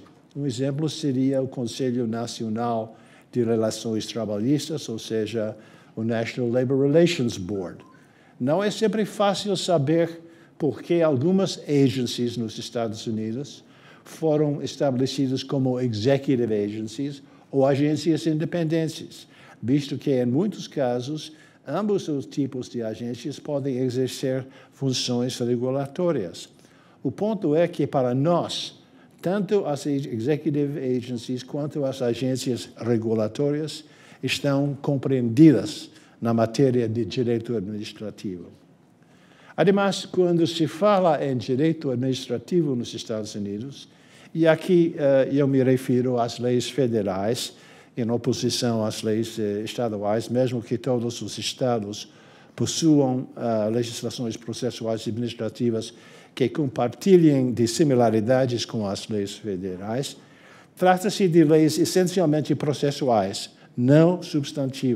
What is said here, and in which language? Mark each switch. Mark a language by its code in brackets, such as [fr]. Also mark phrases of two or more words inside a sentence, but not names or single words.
[pt] Um exemplo seria o Conselho Nacional de Relações Trabalhistas, ou seja, o National Labor Relations Board. Não é sempre fácil saber por que algumas agencies nos Estados Unidos foram estabelecidas como [en] executive agencies [pt] ou agências independentes, visto que, em muitos casos, ambos os tipos de agências podem exercer funções regulatórias. O ponto é que, para nós, tanto as [en] executive agencies [pt] quanto as agências regulatórias estão compreendidas na matéria de direito administrativo. Ademais, quando se fala em direito administrativo nos Estados Unidos, e aqui eu me refiro às leis federais, em oposição às leis estaduais, mesmo que todos os estados possuam legislações processuais e administrativas que compartilhem de similaridades com as leis federais, trata-se de leis essencialmente processuais, não substantivas.